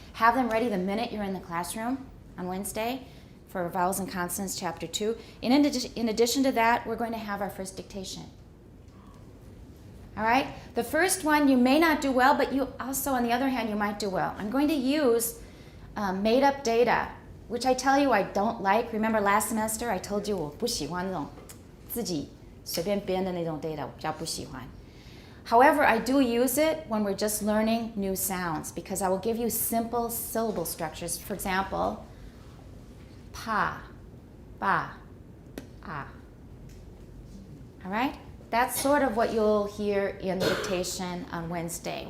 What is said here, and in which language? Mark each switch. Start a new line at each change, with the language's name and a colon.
English: Have them ready the minute you're in the classroom on Wednesday for Vowels and Consonants, Chapter 2. In addition to that, we're going to have our first dictation. All right? The first one you may not do well, but you also, on the other hand, you might do well. I'm going to use made-up data, which I tell you I don't like. Remember last semester I told you
Chinese: 我不喜欢那种自己随便编的那种 data, 我比较不喜欢。
English: However, I do use it when we're just learning new sounds because I will give you simple syllable structures. For example, pa, ba, ah. All right? That's sort of what you'll hear in the dictation on Wednesday.